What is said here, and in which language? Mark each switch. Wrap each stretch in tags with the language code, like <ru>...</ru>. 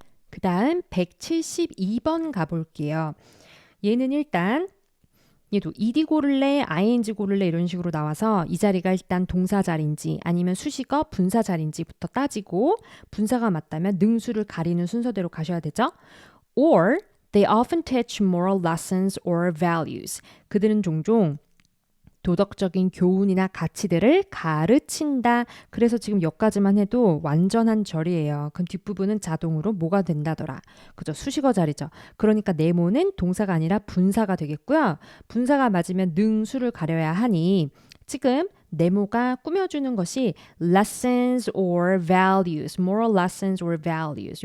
<ko>그 다음 172번 가볼게요. 얘는 일단 얘도 ed 고를래, ing 고를래 이런 식으로 나와서 이 자리가 일단 동사 자리인지 아니면 수식어 분사 자리인지부터 따지고 분사가 맞다면 능수를 가리는 순서대로 가셔야 되죠.</ko> <en>Or they often teach moral lessons or values.</en> <ko>그들은 종종 도덕적인 교훈이나 가치들을 가르친다. 그래서 지금 여기까지만 해도 완전한 절이에요. 그럼 뒷부분은 자동으로 뭐가 된다더라. 그죠? 수식어 자리죠. 그러니까 네모는 동사가 아니라 분사가 되겠고요. 분사가 맞으면 능수를 가려야 하니 지금 네모가 꾸며주는 것이</ko> <en>lessons or values, moral lessons or values.</en>